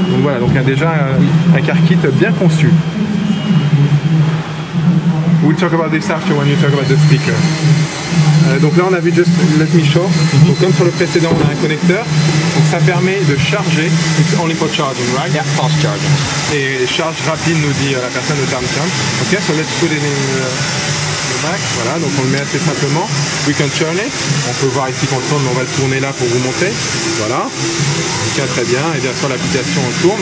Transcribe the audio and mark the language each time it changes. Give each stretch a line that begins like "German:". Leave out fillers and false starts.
French: Donc voilà, donc déjà un car kit bien conçu.
English: We'll talk about this after when you talk about the speaker.
French: Donc là on a vu
English: just let me show.
French: Donc comme sur le précédent on a un connecteur. Donc ça permet de charger.
English: It's only for charging, right? Yeah, fast charging.
French: Et charge rapide nous dit la personne de TomTom.
English: Ok, so let's put it in the back.
French: Voilà, donc on le met assez simplement.
English: We can turn it.
French: On peut voir ici qu'on le tourne, mais on va le tourner là pour vous montrer. Voilà. Ok, très bien. Et bien sûr l'application on tourne.